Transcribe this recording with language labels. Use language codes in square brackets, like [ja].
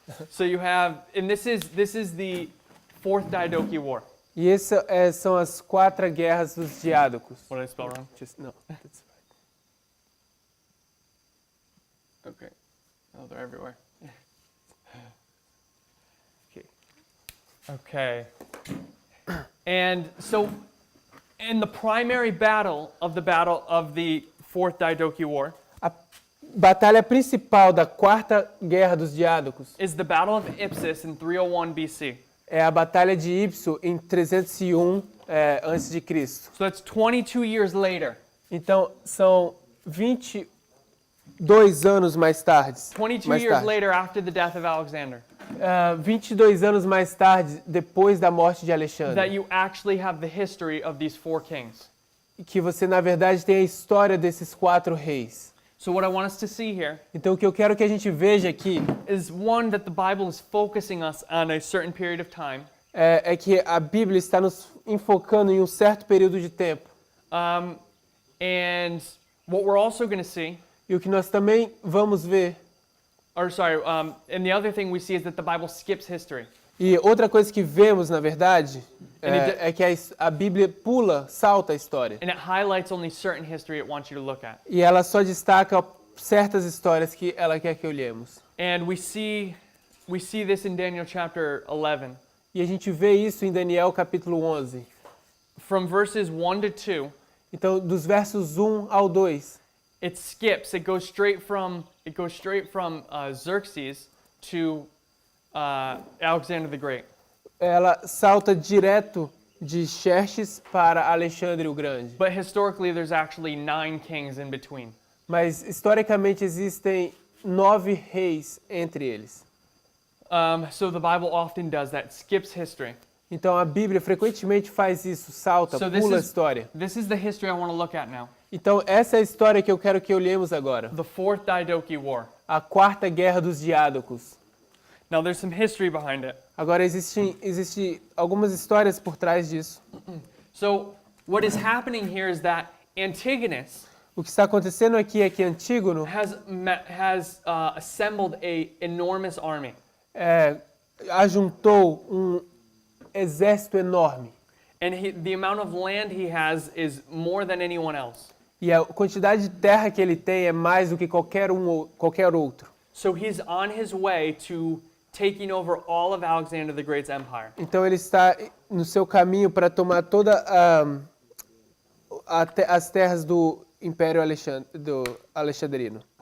[en] So you have, and this is the Fourth Diadochi War. [pt] E essas são as 4 guerras dos diádocos. [en] What did I spell wrong? No, that's right. Okay. Oh, they're everywhere. Okay. Okay. And so, in the primary battle of the Fourth Diadochi War [pt] A batalha principal da 4ª guerra dos diádocos [en] is the Battle of Ipsus in 301 BC. [pt] é a batalha de Ipso em 301 a.C. [en] So that's 22 years later. [pt] Então, são 22 anos mais tarde. [en] 22 years later after the death of Alexander. [pt] 22 anos mais tarde, depois da morte de [en] That [pt] Alexandre. [en] you actually have the history of these 4 kings. [pt] Que você, na verdade, tem a história desses 4 reis. [en] So what I want us to see here [pt] Então, o que eu quero que a gente veja aqui [en] is one, that the Bible is focusing us on a certain period of time. [pt] é que a Bíblia está nos enfocando em um certo período de tempo. [en] And what we're also going to see, [pt] E o que nós também vamos ver, [en] and the other thing we see is that the Bible skips history. [pt] e outra coisa que vemos, na verdade, [en] And [pt] é que a Bíblia salta a história. [en] And it highlights only certain history it wants you to look at. [pt] E ela só destaca certas histórias que ela quer que olhemos. [en] And we see this in Daniel chapter 11. [pt] E a gente vê isso em Daniel capítulo 11. [en] From verses 1 to 2, [pt] Então, dos versos 1 ao 2, [en] it skips. It goes straight from Xerxes to Alexander the Great. [pt] ela salta direto de Xerxes para Alexandre o Grande. [en] But historically, there's actually 9 kings in between. [pt] Mas, historicamente, existem 9 reis entre eles. [en] So the Bible often does that, skips history. [pt] Então, a Bíblia frequentemente faz isso, salta, [en] So [pt] pula a história. [en] this is the history I want to look at now. [pt] Então, essa é a história que eu quero que olhemos agora. [en] The Fourth Diadochi War. [pt] A 4ª Guerra dos Diádocos. [en] Now, there's some history behind it. [pt] Agora, existe algumas histórias por trás disso. [en] So what is happening here is that Antigonus [pt] O que está acontecendo aqui é que Antígono [en] has assembled a enormous army. [pt] ajuntou um exército enorme. [en] And the amount of land he has is more than anyone else. [pt] E a quantidade de terra que ele tem é mais do que qualquer outro. [en] So he's on his way to taking over all of Alexander the Great's empire. [pt] Então ele está no seu caminho para tomar toda as terras do Império Alexandrino.